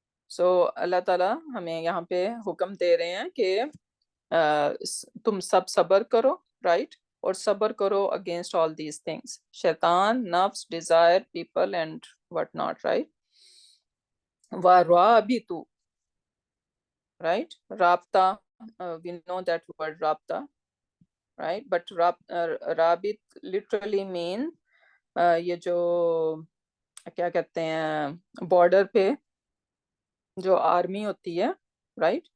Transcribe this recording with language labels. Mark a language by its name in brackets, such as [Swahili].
[Urdu] سو اللہ تعالیٰ ہمیں یہاں پہ حکم دے رہے ہیں کہ تم سب صبر کرو، رائٹ. اور صبر کرو اگینسٹ آل دیز تھنگس، شیطان، نفس، Dzire, people and what not, right. وَرَابِطُوا، right. [English] رابطہ، we know that word رابطہ، right. [Urdu] But رابط [English] literally mean [Urdu] یہ جو کیا کہتے ہیں بارڈر پہ جو آرمی ہوتی ہے، right.